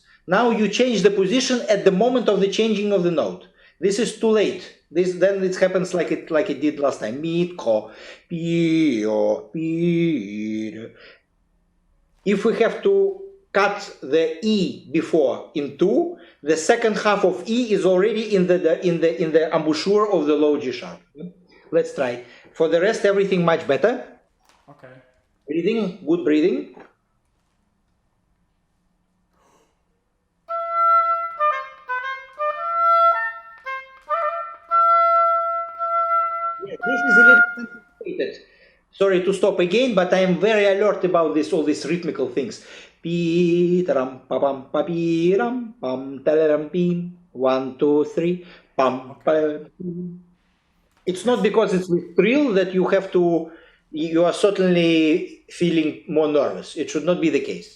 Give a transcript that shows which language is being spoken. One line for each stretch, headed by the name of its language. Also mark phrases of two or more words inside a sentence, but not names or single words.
English: Now you change the position at the moment of the changing of the note. This is too late. Then it happens like it did last time. Mi, ko, pi, o, pi. If we have to cut the E before in two, the second half of E is already in the embouchure of the low G sharp. Let's try. For the rest, everything much better. Okay. Breathing, good breathing. Yes, this is a little complicated. Sorry to stop again, but I am very alert about all these rhythmical things. Pi taram pa pam pa pi ram pam talaram pim 1 2 3 pam pa. It's not because it's with thrill that you are certainly feeling more nervous. It should not be the case.